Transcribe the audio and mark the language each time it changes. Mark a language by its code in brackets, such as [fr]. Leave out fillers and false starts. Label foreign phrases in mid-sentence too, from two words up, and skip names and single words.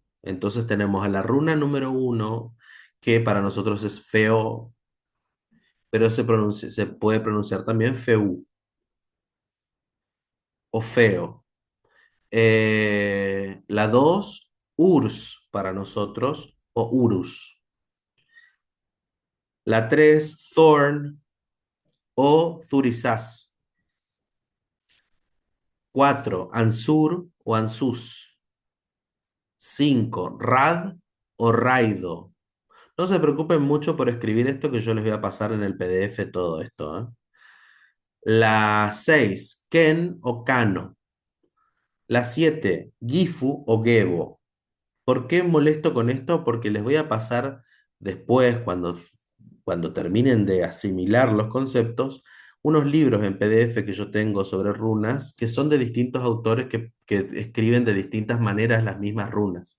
[es] Entonces tenemos a la runa número uno, que para nosotros es feo, pero se puede pronunciar también feu o feo. La 2 urs para nosotros, o urus. La 3 thorn o thurisás. 4 ansur o ansús. 5 rad o raido. No se preocupen mucho por escribir esto, que yo les voy a pasar en el PDF todo esto, ¿eh? La 6 ken o cano. La 7 gifu o gebo. ¿Por qué molesto con esto? Porque les voy a pasar después, cuando terminen de asimilar los conceptos, unos libros en PDF que yo tengo sobre runas, que son de distintos autores que escriben de distintas maneras las mismas runas.